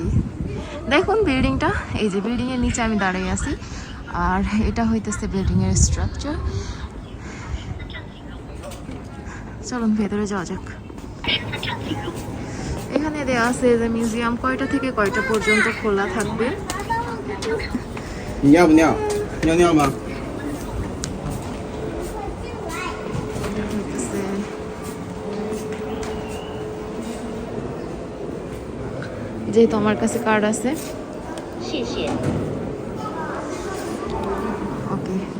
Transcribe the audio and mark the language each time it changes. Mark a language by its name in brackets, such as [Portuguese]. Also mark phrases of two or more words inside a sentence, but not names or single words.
[Bangla] দেখুন বিল্ডিংটা, এই যে বিল্ডিংয়ের নিচে আমি দাঁড়িয়ে আছি, আর এটা হইতেছে বিল্ডিংয়ের স্ট্রাকচার। চলুন ভেতরে যাওয়া যাক। এখানে দেওয়া আছে যে মিউজিয়াম কয়টা থেকে কয়টা পর্যন্ত খোলা থাকবে। [Chinese] 你尿不尿？尿尿吗？ [Bangla] যেহেতু আমার কাছে কার্ড আছে, ওকে।